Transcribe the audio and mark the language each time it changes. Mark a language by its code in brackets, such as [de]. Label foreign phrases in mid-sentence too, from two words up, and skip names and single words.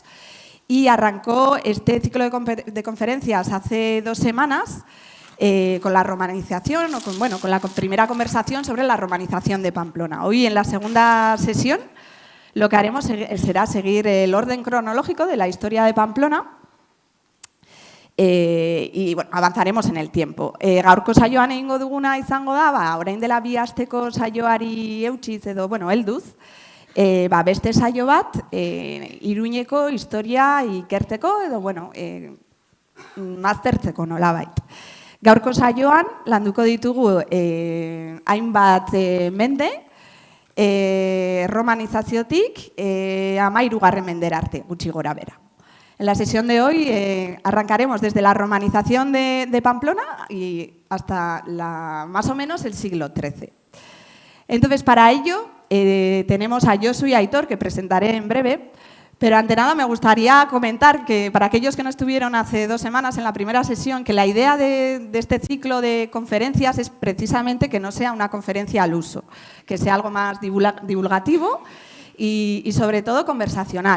[es] Y arrancó este ciclo de conferencias hace 2 semanas con la romanización, o con la primera conversación sobre la romanización de Pamplona. Hoy, en la segunda sesión, lo que haremos será seguir el orden cronológico de la historia de Pamplona. Y avanzaremos en el tiempo. [eu] Gaurko saioan egingo duguna izango da, orain dela 2 asteko saioari eutsiz edo, helduz, beste saio bat, Iruñeko historia ikerteko edo, aztertzeko nolabait. Gaurko saioan landuko ditugu hainbat mende, romanizaziotik 13. mendera arte, gutxi gora bera. [es] En la sesión de hoy arrancaremos desde la romanización de Pamplona y hasta más o menos el siglo XIII. Entonces, para ello, tenemos a Josu y a Aitor, que presentaré en breve, pero ante nada me gustaría comentar que para aquellos que no estuvieron hace 2 semanas en la primera sesión, que la idea de este ciclo de conferencias es precisamente que no sea una conferencia al uso, que sea algo más divulgativo y sobre todo conversacional.